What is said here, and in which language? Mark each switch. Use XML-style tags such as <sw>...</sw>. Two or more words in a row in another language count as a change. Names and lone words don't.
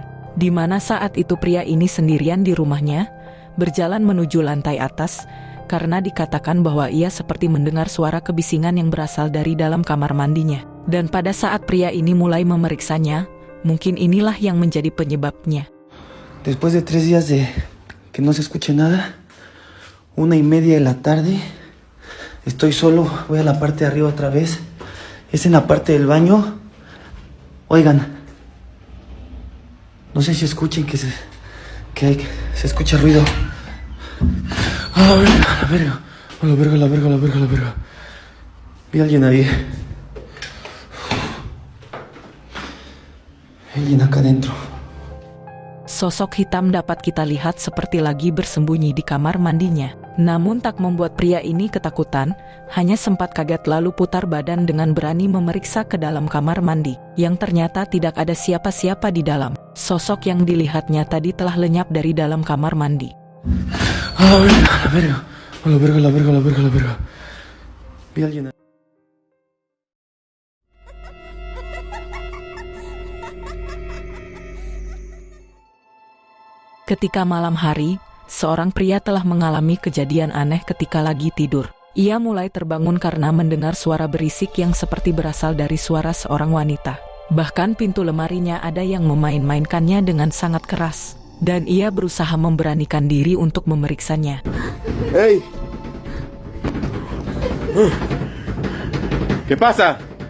<id>Di mana saat itu pria ini sendirian di rumahnya, berjalan menuju lantai atas, karena dikatakan bahwa ia seperti mendengar suara kebisingan yang berasal dari dalam kamar mandinya. Dan pada saat pria ini mulai memeriksanya, mungkin inilah yang menjadi penyebabnya.</id> <es>Después de 3 días de que no se escuche nada, 1:30 de la tarde, estoy solo, voy a la parte de arriba otra vez, es en la parte del baño. Oigan, no sé si escuchen que se escucha ruido. A la verga, a la verga, a la verga, a la verga, a la verga. Vi a alguien ahí. Alguien acá adentro.</es> <id>Sosok hitam dapat kita lihat seperti lagi bersembunyi di kamar mandinya. Namun tak membuat pria ini ketakutan, hanya sempat kaget lalu putar badan dengan berani memeriksa ke dalam kamar mandi, yang ternyata tidak ada siapa-siapa di dalam. Sosok yang dilihatnya tadi telah lenyap dari dalam kamar mandi.</id> <es>A la verga, a la verga, a la verga, a la verga, a la verga. Vi a alguien ahí.</es> <id>Ketika malam hari, seorang pria telah mengalami kejadian aneh ketika lagi tidur. Ia mulai terbangun karena mendengar suara berisik yang seperti berasal dari suara seorang wanita. Bahkan pintu lemarinya ada yang memain-mainkannya dengan sangat keras. Dan ia berusaha memberanikan diri untuk memeriksanya.</id> <es>¡Hey! ¿Qué pasa?</es>